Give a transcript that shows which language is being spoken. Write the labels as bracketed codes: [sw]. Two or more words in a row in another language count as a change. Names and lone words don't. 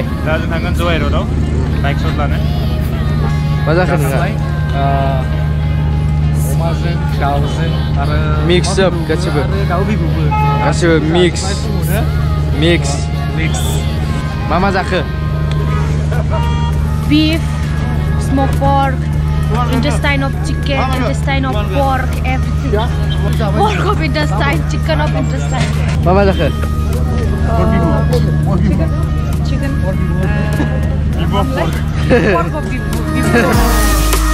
[brx] दा जों थांगोन जुवाय र'डआव [en] bike shot [brx] लानो मा जाखो नोंहा अमाजों दाउजों आरो [en] mix up गासिबो [brx] दाउ बिबुबो गासिबो मिक्स मा जाखो [en] Beef, smoked pork, intestine of chicken, intestine of pork, everything. Pork of intestine, chicken of intestine. [brx] मा जाखो [en] Chicken. Pork of beef.